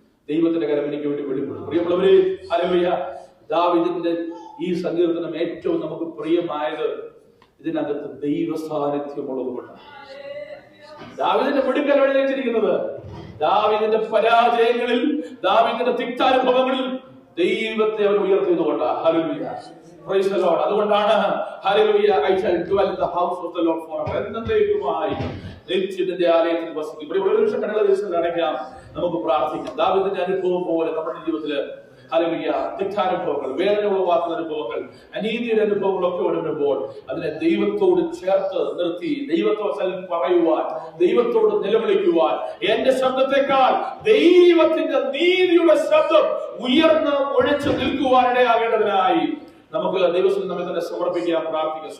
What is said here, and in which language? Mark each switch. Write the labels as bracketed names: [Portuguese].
[Malayalam] ദൈവത്തിന്റെ കരം എനിക്ക് വേണ്ടി വെളിപ്പെടും. പ്രിയമുള്ളവരെ, ഹല്ലേലൂയ. ദാവീദിന്റെ ഈ സങ്കീർത്തനം ഏറ്റവും നമുക്ക് പ്രിയമായത് ഇതിനകത്ത് ദൈവ സാന്നിധ്യമുള്ളത് കൊണ്ടാണ്. ദാവീദിന്റെ മിടുക്കൽ എഴുതിയിരിക്കുന്നത്, ദാവീദിന്റെ പരാജയങ്ങളിൽ, ദാവീദിന്റെ തിക്താനുഭവങ്ങളിൽ ദൈവത്തെ അവർ ഉയർത്തിയതുകൊണ്ടാണ്. [English] ഹല്ലേലൂയ. Praise the Lord. [Malayalam] അതുകൊണ്ടാണ് hallelujah, [English] I shall dwell in the house of the Lord forever. [Malayalam] എന്നേക്കുമായി നിത്യത്തിന്റെ ആലയത്തിൽ വസിക്കും. ഇവിടെ ഒരു നിമിഷം കണ്ണുകളെ ദിവസം അടയ്ക്കാം, നമുക്ക് പ്രാർത്ഥിക്കാം. ദാവീദിന്റെ അനുഭവം പോലെ നമ്മുടെ ജീവിതത്തില് ഹല്ലേലൂയ തിക്താനുഭവങ്ങൾ, വേദന ഉളവാക്കുന്ന അനുഭവങ്ങൾ, അനീതിയുടെ അനുഭവങ്ങളൊക്കെ വരുമ്പോൾ അതിനെ ദൈവത്തോട് ചേർത്ത് നിർത്തി ദൈവത്തെ പറയുവാൻ, ദൈവത്തോട് നിലവിളിക്കുവാൻ, എന്റെ ശബ്ദത്തെക്കാൾ ദൈവത്തിന്റെ നീതിയുടെ ശബ്ദം ഉയർന്ന് ഒഴിച്ചു നിൽക്കുവാൻ ഇടയാകേണ്ടതിനായി നമുക്ക് ദൈവത്തിൽ നമ്മെ തന്നെ സമർപ്പിക്കാൻ, പ്രാർത്ഥിക്കാം.